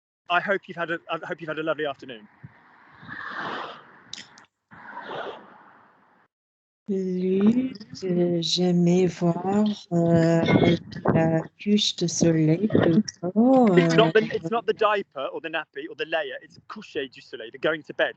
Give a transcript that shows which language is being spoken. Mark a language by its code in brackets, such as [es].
[en] I hope you've had a lovely afternoon. [fr] Luc, j'aimais voir la couche de soleil plutôt. [en] It's not the diaper or the nappy or the layer. It's [fr] coucher du soleil. [en] The going to bed.